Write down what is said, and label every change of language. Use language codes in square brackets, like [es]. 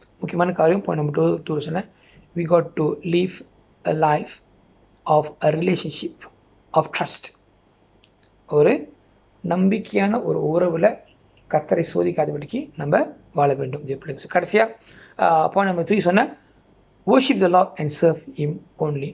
[ta] முக்கியமான காரியம் point number 2 சொன்னேன், [en] we got to live a life of a relationship of trust. [ta] ஒரு நம்பிக்கையான ஒரு உறவில் கர்த்தரை சோதிக்காதபடிக்கு நம்ம வாழ வேண்டும். கடைசியாக பாயிண்ட் நம்பர் 3 சொன்னேன், [en] worship the Lord and serve him only.